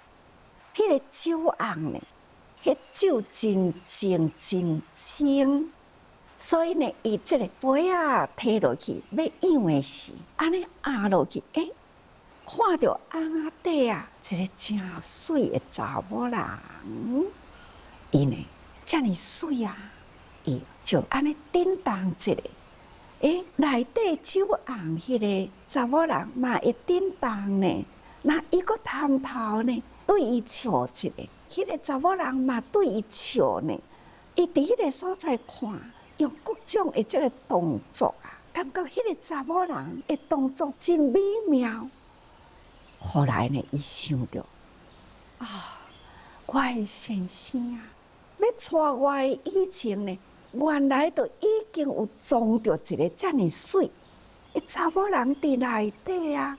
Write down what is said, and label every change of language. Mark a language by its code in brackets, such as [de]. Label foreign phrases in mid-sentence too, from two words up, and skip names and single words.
[nan] 迄个酒甕呢，迄酒真净真清，所以呢，伊即个杯啊摕落去要养的时，安尼压落去，看到翁仔底啊，一个真水的查某人，伊呢遮尔水啊，伊就安尼叮当一下，内底酒甕迄个查某人嘛会叮当呢。那伊个探头呢，对伊笑一个，迄个查某人嘛对伊笑呢。伊伫迄个所在看，用各种的这个动作啊，感觉迄个查某人的动作真美妙。后来呢，伊想到我的先生啊，要娶我的以前呢，原来就已经有装着一个遮尔水的查某人伫内底啊。